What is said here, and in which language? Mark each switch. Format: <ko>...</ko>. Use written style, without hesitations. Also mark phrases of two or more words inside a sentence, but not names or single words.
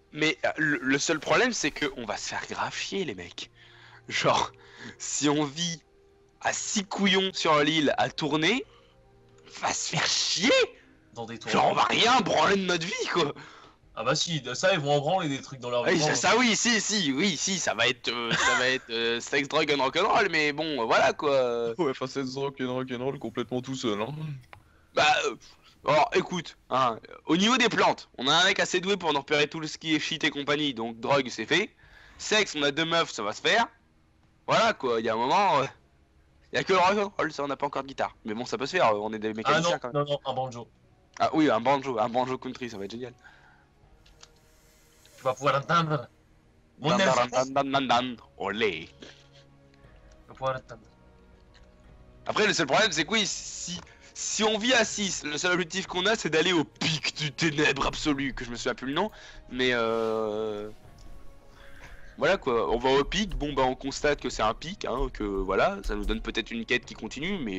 <fr>Mais le seul problème, c'est que on va se faire graffier, les mecs. Genre, si on vit à 6 couillons sur l'île à tourner, on va se faire chier. Dans des tours. Genre, on va rien branler de notre vie, quoi. Ah bah si, ça ils vont en branler des trucs dans leur vie. Oui, ça oui, si, ça va être</fr> <en>sex, drug and rock'n'roll,</en> <fr>mais bon, voilà, quoi. Ouais, enfin, c'est rock'n'roll complètement tout seul, hein. Bah, alors, écoute, hein, au niveau des plantes, on a un mec assez doué pour nous repérer tout ce qui est shit et compagnie, donc drogue, c'est fait. Sexe, on a 2 meufs, ça va se faire. Voilà, quoi, il y a un moment, il y a que le rock'n'roll, ça, on n'a pas encore de guitare. Mais bon, ça peut se faire, on est des Ah mécaniciens, non, quand même. non, un banjo. Ah oui, un banjo country, ça va être génial. Tu vas pouvoir l'entendre. Mon Dan, elfe. dan, dan, dan, dan, olé. Tu vas pouvoir l'entendre. Après, le seul problème, c'est que oui, si on vit à 6, le seul objectif qu'on a, c'est d'aller au pic du ténèbre absolu, que je me souviens plus le nom, mais voilà quoi, on va au pic, bon bah on constate que c'est un pic, hein, que voilà, ça nous donne peut-être une quête qui continue, mais</fr>